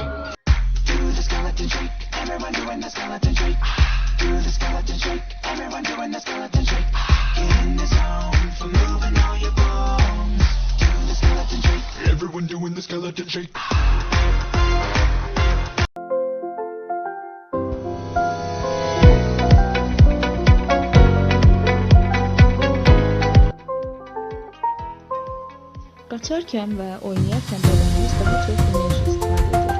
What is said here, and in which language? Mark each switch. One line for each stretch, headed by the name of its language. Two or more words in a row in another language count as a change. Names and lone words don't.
English: Do the skeleton shake, everyone doing the skeleton shake. Do the skeleton shake, everyone doing the skeleton shake. Get in the zone for moving all your bones. Do the skeleton shake, Everyone doing the skeleton shake.
Azerbaijani: Qaçarkən və oynayarkən bədənimiz daha çox enerji istifadə edir.